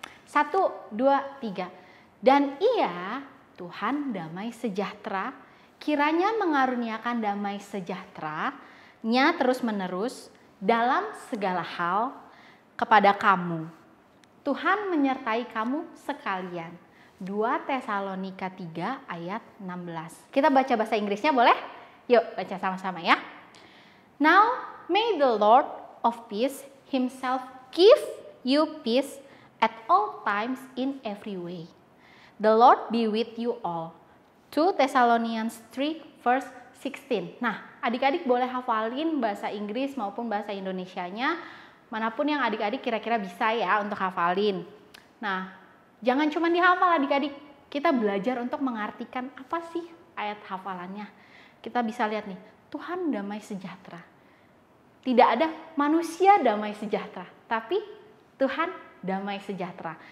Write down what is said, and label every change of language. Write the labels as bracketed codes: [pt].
[id] 1, 2, 3. Dan ia, Tuhan damai sejahtera, kiranya mengaruniakan damai sejahtera-Nya terus-menerus dalam segala hal kepada kamu. Tuhan menyertai kamu sekalian. 2 Tesalonika 3 ayat 16. Kita baca bahasa Inggrisnya boleh? Yuk baca sama-sama ya. [en] Now may the Lord of peace himself give you peace at all times in every way. The Lord be with you all. 2 Thessalonians 3 verse 16. [id] Nah, adik-adik boleh hafalin bahasa Inggris maupun bahasa Indonesianya, manapun yang adik-adik kira-kira bisa ya untuk hafalin. Nah, jangan cuma dihafal adik-adik, kita belajar untuk mengartikan apa sih ayat hafalannya. Kita bisa lihat nih, Tuhan damai sejahtera. Tidak ada manusia damai sejahtera, tapi Tuhan damai sejahtera.